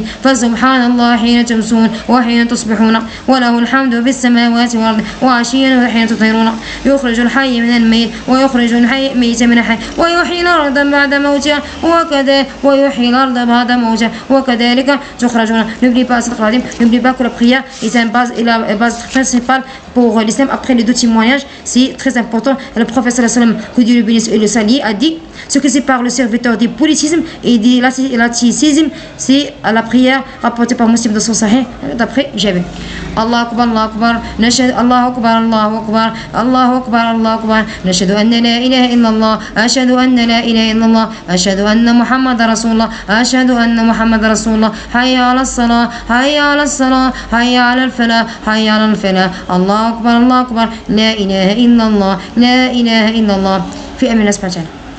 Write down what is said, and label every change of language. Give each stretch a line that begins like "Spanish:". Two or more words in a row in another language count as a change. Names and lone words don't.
Arabic: فسبحان الله حين تمسون وحين تصبحون، وله الحمد في السماوات والأرض وعشيا وحين تطهرون. يخرج الحي من الميت ويخرج الميت من الحي ويحيي الأرض بعد موتها وكذلك تخرجون.
French: N'oubliez pas que la prière est la base principale pour l'islam. Après les deux témoignages, c'est très important. Le prophète
Arabic: صلى الله عليه وسلم,
French: que Dieu le bénisse et le salie, a dit: ce qui sépare le serviteur du politisme et de l'athéisme, c'est la prière rapportée par Muslim dans son Sahih, d'après Jabir.
Arabic: الله أكبر، الله أكبر، نشهد الله أكبر، الله أكبر، الله أكبر، الله أكبر, نشهد أن لا إله إلا الله، أشهد أن لا إله إلا الله، أشهد أن محمد رسول الله، أشهد أن محمد رسول الله. حي على الصلاة، حي على الصلاة، حي على الفلاح، حي على الفلاح. الله أكبر، الله أكبر، لا إله إلا الله، لا إله إلا الله. في أمن الله سبحانه وتعالى.